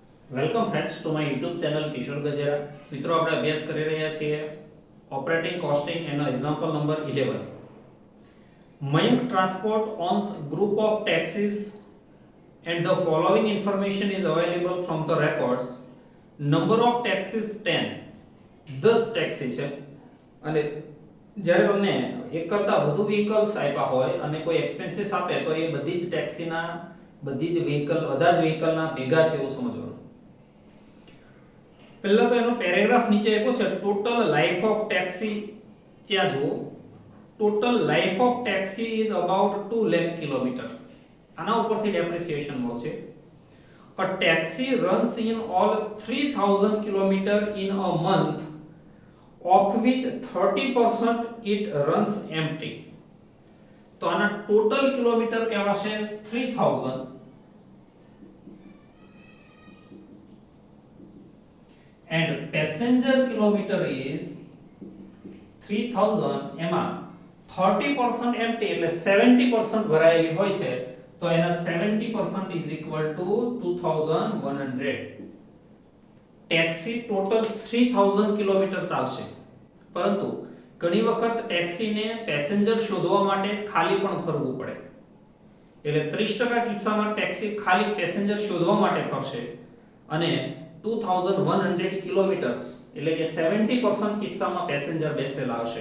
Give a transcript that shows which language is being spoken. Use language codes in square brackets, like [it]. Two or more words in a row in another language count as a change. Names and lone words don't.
[en] welcome friends to my YouTube channel [gu] કિશોર ગજેરા. મિત્રો આપણે અભ્યાસ કરી રહ્યા છીએ [en] operating costing [gu] એનો [en] example number [gu] 11. [en] Mayank Transport owns group of taxis and the following information is available from the records. Number of taxis 10. [gu] 10 ટેક્સી છે અને જ્યારે તમને એક કરતા વધુ વ્હીકલ્સ આપ્યા હોય અને કોઈ એક્સપેન્સીસ આપે તો એ બધી જ ટેક્સીના બધી જ વ્હીકલ બધા જ વ્હીકલના ભેગા છે એવું સમજવાનું. પહેલા તો એનો પેરેગ્રાફ નીચે આપ્યો છે [en] total life of taxi. [gu] ત્યાં જુઓ [en] total life of taxi is about [gu] 2 લાખ કિલોમીટર. આના ઉપરથી ડેપ્રિસિએશન મળશે. [en] A taxi runs in all 3000 kilometer in a month, of which 30% it runs empty. [gu] તો આના ટોટલ કિલોમીટર કેવા છે 3000 [en] and passenger kilometer is [gu] 3000. એમાં 30% empty એટલે 70% ભરાયેલી હોય છે. તો એના [en] 70% is equal to 2100. [gu] ટેક્સી ટોટલ 3000 કિલોમીટર ચાલશે, પરંતુ ઘણી વખત ટેક્સીને પેસેન્જર શોધવા માટે ખાલી પણ ફરવું પડે. એટલે 30% કિસ્સામાં ટેક્સી ખાલી પેસેન્જર શોધવા માટે ફરશે અને 2100 કિલોમીટર્સ એટલે કે 70% કિસ્સામાં પેસેન્જર બેસેલા હશે.